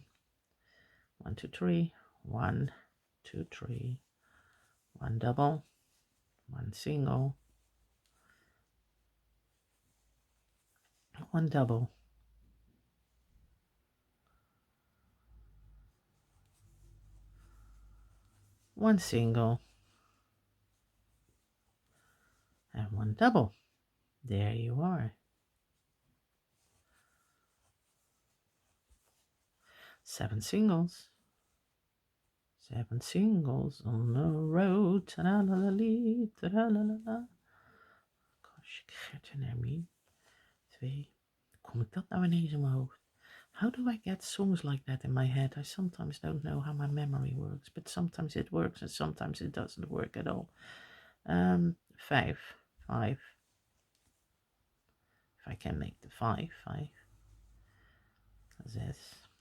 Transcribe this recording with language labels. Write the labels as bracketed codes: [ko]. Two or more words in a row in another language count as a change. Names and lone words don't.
[en] 1, 2, 3, 1, 2, 3, 1 double, 1 single, one double, one single, and one double. There you are. 7 singles. 7 singles on the road. Ta-la-la-lee, ta-la-la-la. Gosh, [nl] ik ga er naar me. 2. Kom ik dat nou ineens in mijn hoofd? [en] How do I get songs like that in my head? I sometimes don't know how my memory works, but sometimes it works and sometimes it doesn't work at all. 5. If I can make the 5. 6.